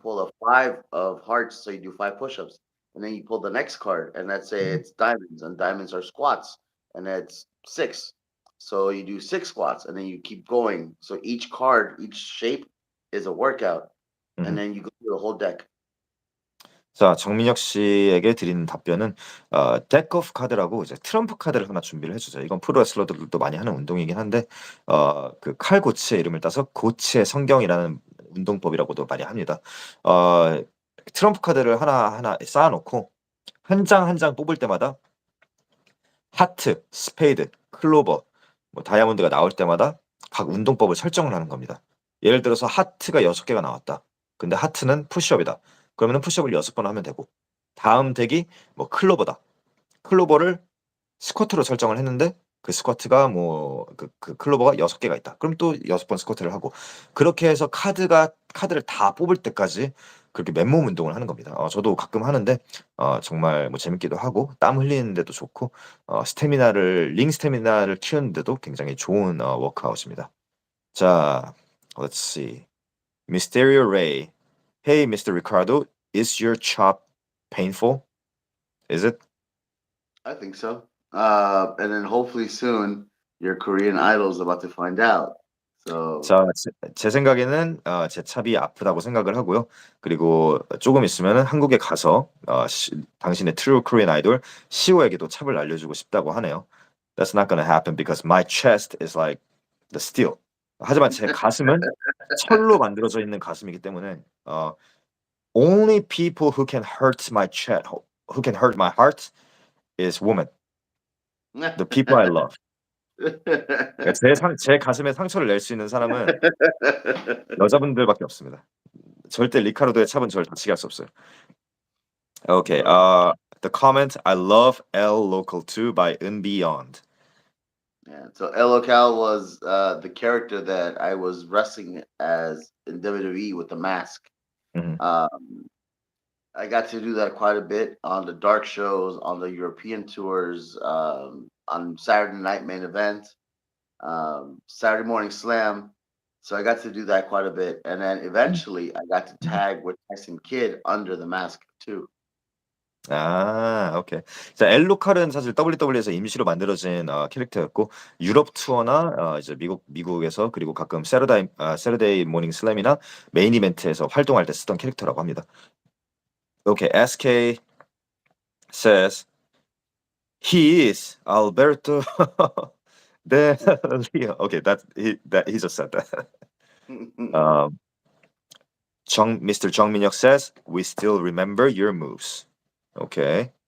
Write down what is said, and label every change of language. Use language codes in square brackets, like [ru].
[en] pull a five of hearts, so you do five push-ups, and then you pull the next card, and let's say mhm. it's diamonds, and diamonds are squats, and that's six. So you do six squats, and then you keep going. So each card, each shape is a workout, and mhm. then you go through the whole deck. [ko] 자, 정민혁 씨에게 드리는 답변은 덱 오프 카드라고 이제 트럼프 카드를 하나 준비를 해주세요. 이건 프로레슬러들도 많이 하는 운동이긴 한데 그 칼고치의 이름을 따서 고치의 성경이라는 운동법이라고도 많이 합니다. 어, 트럼프 카드를 하나 쌓아놓고 한 장 한 장 뽑을 때마다 하트, 스페이드, 클로버, 뭐 다이아몬드가 나올 때마다 각 운동법을 설정을 하는 겁니다. 예를 들어서 하트가 6개가 나왔다. 근데 하트는 푸시업이다. 그러면은 푸시업을 6번 하면 되고 다음 덱이 뭐 클로버다. 클로버를 스쿼트로 설정을 했는데 그 스쿼트가 뭐 클로버가 6개가 있다. 그럼 또 6번 스쿼트를 하고 그렇게 해서 카드를 다 뽑을 때까지 그렇게 맨몸 운동을 하는 겁니다. 저도 가끔 하는데 정말 뭐 재밌기도 하고 땀 흘리는 데도 좋고 링 스태미나를 키우는 데도 굉장히 좋은 워크아웃입니다. [en] 자, let's see. Mysterio Ray. Hey, Mr. Ricardo, is your chop painful? Is it? I think so. And then hopefully soon your Korean idol is about to find out. So [ko] 자, 제 생각에는 제 찹이 아프다고 생각을 하고요. 그리고 조금 있으면은 한국에 가서 당신의 트루 코리안 아이돌 시오에게도 찹을 알려주고 싶다고 하네요. [en] That's not gonna happen because my chest is like the steel. [ko] 하지만 제 가슴은 철로 만들어져 있는 가슴이기 때문에 [en] only people who can hurt my chest, who can hurt my heart is women. The people I love. [ko] 그러니까 제 가슴에 상처를 낼 수 있는 사람은 여자분들밖에 없습니다. 절대 리카르도의 찹은 저를 다치게 할 수 없어요. [en] Okay. Oh, The comment I love L Local 2 by Beyond. yeah. So Elocal was the character that I was wrestling as in WWE with the mask. Mhm. Um, I got to do that quite a bit on the dark shows, on the European tours, on Saturday Night Main Event, Saturday Morning Slam. So I got to do that quite a bit, and then 음. eventually I got to 음. tag with Tyson Kidd under the mask too. [ko] 오케이. 자, 엘로칼은 사실 WWE에서 임시로 만들어진 캐릭터였고 유럽 투어나 이제 미국에서 그리고 가끔 세러데이 모닝 슬램이나 메인 이벤트에서 활동할 때 쓰던 캐릭터라고 합니다. [en] Okay, SK says he is Alberto de Leo. Okay, he just said that. Um, Mr. Jung Minhyuk says, "We still remember your moves." Okay.